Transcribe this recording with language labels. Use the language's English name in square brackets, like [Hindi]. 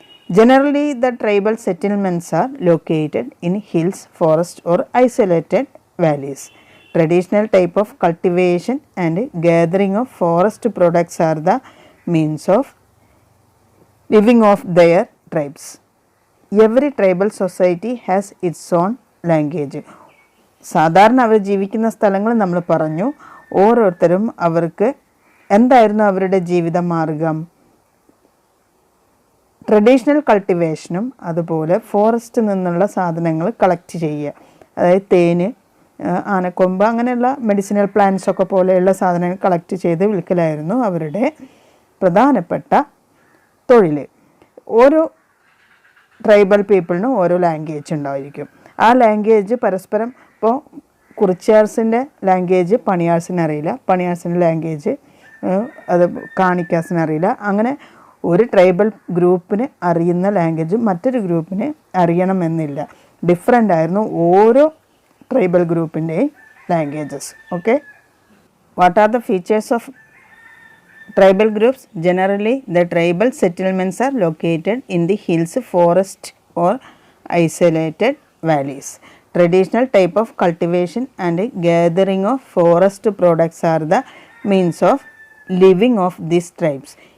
[English] Generally, the tribal settlements are located in hills, forests or isolated valleys. Traditional type of cultivation and gathering of forest products are the means of living of their tribes. Every tribal society has its own language. [Malayalam] സാധാരണ അവർ ജീവിക്കുന്ന സ്ഥലങ്ങൾ നമ്മൾ പറഞ്ഞു. ഓരോരുത്തരും അവർക്ക് എന്തായിരുന്നു അവരുടെ ജീവിത മാർഗം? ട്രഡീഷണൽ കൾട്ടിവേഷനും അതുപോലെ ഫോറസ്റ്റിൽ നിന്നുള്ള സാധനങ്ങൾ കളക്ട് ചെയ്യുക. അതായത് തേന്, ആനക്കൊമ്പ്, അങ്ങനെയുള്ള മെഡിസിനൽ പ്ലാന്റ്സൊക്കെ പോലെയുള്ള സാധനങ്ങൾ കളക്ട് ചെയ്ത് വിൽക്കലായിരുന്നു അവരുടെ പ്രധാനപ്പെട്ട തൊഴിൽ. ഓരോ ട്രൈബൽ പീപ്പിളിനും ഓരോ ലാംഗ്വേജ് ഉണ്ടായിരിക്കും. ആ ലാംഗ്വേജ് പരസ്പരം, ഇപ്പോൾ കുറിച്യാർസിൻ്റെ ലാംഗ്വേജ് പണിയാഴ്സിന് അറിയില്ല, പണിയാഴ്സിൻ്റെ ലാംഗ്വേജ് അത് കാണിക്കാസിന് അറിയില്ല. അങ്ങനെ ഒരു ട്രൈബൽ ഗ്രൂപ്പിന് അറിയുന്ന ലാംഗ്വേജ് മറ്റൊരു ഗ്രൂപ്പിന് അറിയണമെന്നില്ല. ഡിഫറെൻ്റ് ആയിരുന്നു ഓരോ tribal ഗ്രൂപ്പിൻ്റെയും languages. [English] Okay, what are the features of tribal groups? Generally the tribal settlements are located in the hills, forest or isolated valleys. Traditional type of cultivation and gathering of forest products are the means of living of these tribes.